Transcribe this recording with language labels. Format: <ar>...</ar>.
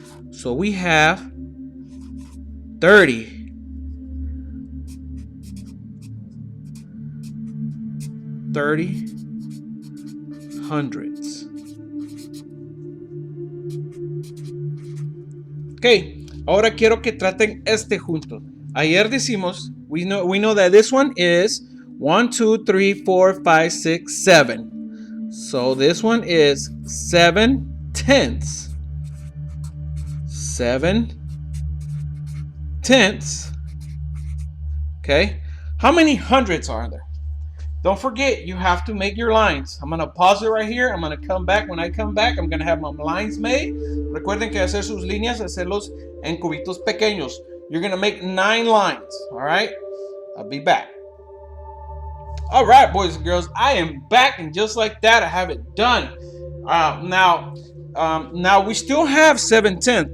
<en>So we have 30. 30 hundredths.</en> <es>Ok, ahora quiero que traten este junto. Ayer decimos,</es> <en>we know that this one is 1, 2, 3, 4, 5, 6, 7. So this one is 7 tenths. 7 tenths. Okay, how many hundredths are there? Don't forget, you have to make your lines. I'm going to pause it right here. I'm going to come back. When I come back, I'm going to have my lines made.</en> <es>Recuerden que hacer sus líneas, hacerlos en cubitos pequeños.</es> <en>You're going to make 9 lines. All right? I'll be back. All right, boys and girls, I am back. And just like that, I have it done. Now we still have 7 tenths.</en>